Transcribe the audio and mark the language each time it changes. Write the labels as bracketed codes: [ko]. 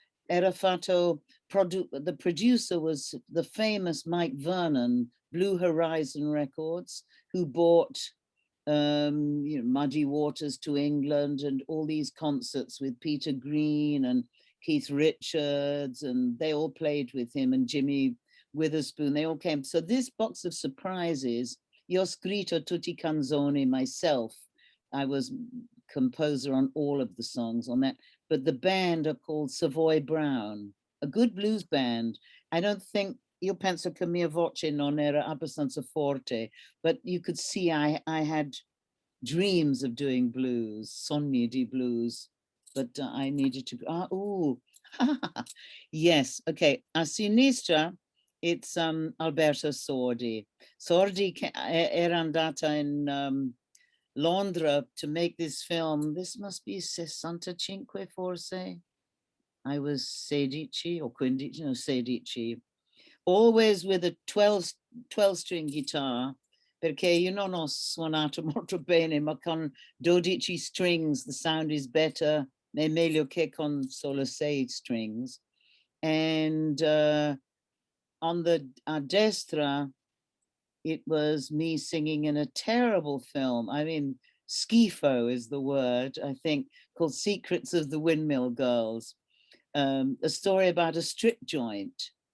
[en] era fatto, the producer was the famous Mike Vernon, Blue Horizon Records, who bought Muddy Waters to England and all these concerts with Peter Green and Keith Richards, and they all played with him, and Jimmy Witherspoon, they all came. So this box of surprises, io ho scritto tutti canzoni myself. I was composer on all of the songs on that, but the band are called Savoy Brown, a good blues band. I don't think, io penso che mia voce non era abbastanza forte, but you could see I had dreams of doing blues, sogni di blues, but I needed to, yes, okay, a sinistra, it's Alberto Sordi. [it] Sordi era andata in Londra to make this film. [en] This must be 65 forse. I was 16 or 15, no, 16. Always with a 12-string guitar, perché io non ho suonato molto bene, ma con 12 strings the sound is better, è meglio che con solo 6 strings. And on the a destra, it was me singing in a terrible film. I mean, schifo is the word, I think, called Secrets of the Windmill Girls, a story about a strip joint.